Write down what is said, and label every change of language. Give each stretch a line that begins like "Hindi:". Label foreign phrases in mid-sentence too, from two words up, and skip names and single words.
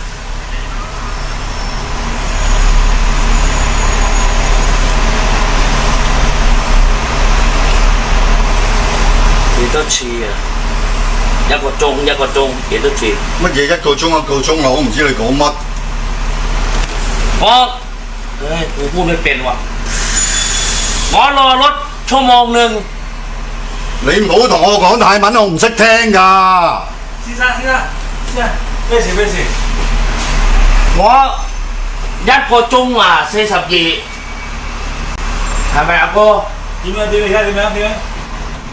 Cantonese: 幾多次啊？1個鐘幾多次？乜嘢1個鐘1個鐘啊？我唔知你講乜。
Thai: กูพูดไม่เป็นว่ะ我รอรถ1 ชั่วโมง
Cantonese: 你唔好同我講泰文，我唔識聽㗎。先生，咩事？我1個鐘啊42係咪阿哥？點樣？